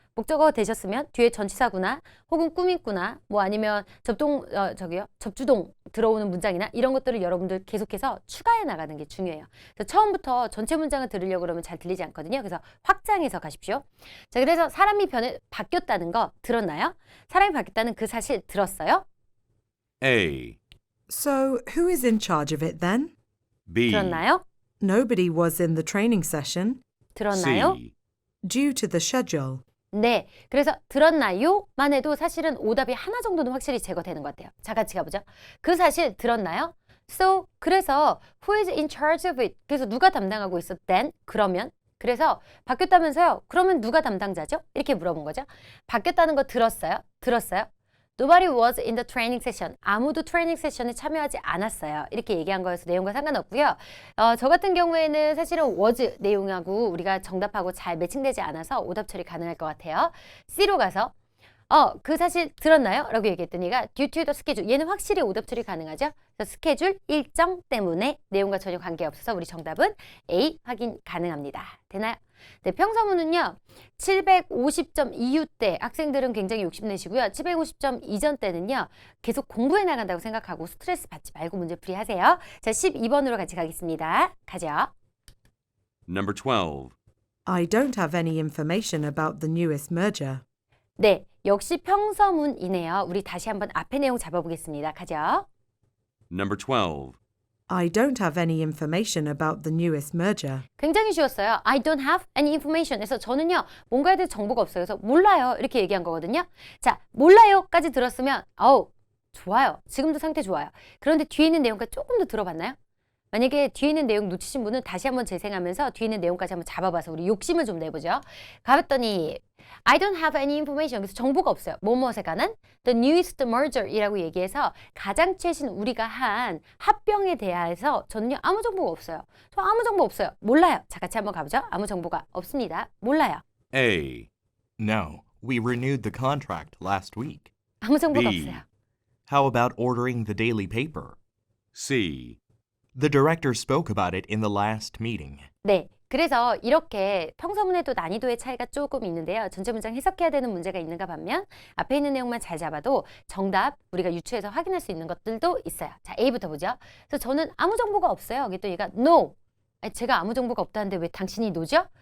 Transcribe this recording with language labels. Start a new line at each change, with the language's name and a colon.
Korean: 목적어 되셨으면 뒤에 전치사구나 혹은 꾸미구나 뭐 아니면 접주동 들어오는 문장이나 이런 것들을 여러분들 계속해서 추가해 나가는 게 중요해요. 그래서 처음부터 전체 문장을 들으려고 그러면 잘 들리지 않거든요. 그래서 확장해서 가십시오. 자, 그래서 사람이 바뀌었다는 거 들었나요? 사람이 바뀌었다는 그 사실 들었어요?
English: A, So, who is in charge of it then? B,
Korean: 들었나요?
English: Nobody was in the training session
Korean: 들었나요?
English: C, due to the schedule.
Korean: 네. 그래서 들었나요?만 해도 사실은 오답이 하나 정도는 확실히 제거되는 것 같아요. 자, 같이 가보죠. 그 사실 들었나요?
English: So,
Korean: 그래서
English: who is in charge of it?
Korean: 그래서 누가 담당하고 있어?
English: Then,
Korean: 그러면. 그래서 바뀌었다면서요? 그러면 누가 담당자죠? 이렇게 물어본 거죠. 바뀌었다는 거 들었어요? 들었어요?
English: Nobody was in the training session.
Korean: 아무도 트레이닝 세션에 참여하지 않았어요. 이렇게 얘기한 거여서 내용과 상관없고요. 저 같은 경우에는 사실은 was 내용하고 우리가 정답하고 잘 매칭되지 않아서 오답 처리 가능할 것 같아요. C로 가서 그 사실 들었나요? 라고 얘기했더니 얘가
English: due to the schedule.
Korean: 얘는 확실히 오답 처리 가능하죠? 그래서 스케줄 일정 때문에 내용과 전혀 관계없어서 우리 정답은 A 확인 가능합니다. 되나요? 네, 평서문은요. 750점 이후 때 학생들은 굉장히 욕심내시고요. 750점 이전 때는요. 계속 공부해 나간다고 생각하고 스트레스 받지 말고 문제풀이 하세요. 자, 12번으로 같이 가겠습니다. 가죠.
English: Number 12. I don't have any information about the newest merger.
Korean: 네, 역시 평서문이네요. 우리 다시 한번 앞에 내용 잡아보겠습니다. 가죠.
English: Number 12. I don't have any information about the newest merger.
Korean: 굉장히 쉬웠어요.
English: I don't have any information.
Korean: 그래서 저는요, 뭔가에 대해 정보가 없어요. 그래서 몰라요. 이렇게 얘기한 거거든요. 자, 몰라요까지 들었으면, 좋아요. 지금도 상태 좋아요. 그런데 뒤에 있는 내용까지 조금 더 들어봤나요? 만약에 뒤에 있는 내용 놓치신 분은 다시 한번 재생하면서 뒤에 있는 내용까지 한번 잡아봐서 우리 욕심을 좀 내보죠. 가봤더니
English: I don't have any information.
Korean: 그래서 정보가 없어요. 뭐뭐에 관한
English: the newest merger
Korean: 이라고 얘기해서 가장 최신 우리가 한 합병에 대해서 저는요 아무 정보가 없어요. 저 아무 정보 없어요. 몰라요. 자, 같이 한번 가보죠. 아무 정보가 없습니다. 몰라요.
English: A. No, we renewed the contract last week.
Korean: 아무 정보가
English: B.
Korean: 없어요.
English: How about ordering the daily paper? C. The director spoke about it in the last meeting.
Korean: 네. 그래서 이렇게 평서문에도 난이도의 차이가 조금 있는데요. 전체 문장 해석해야 되는 문제가 있는가 반면 앞에 있는 내용만 잘 잡아도 정답 우리가 유추해서 확인할 수 있는 것들도 있어요. 자, A부터 보죠. 그래서 저는 아무 정보가 없어요. 여기 또 얘가 no. 아니, 제가 아무 정보가 없다는데 왜 당신이 no죠?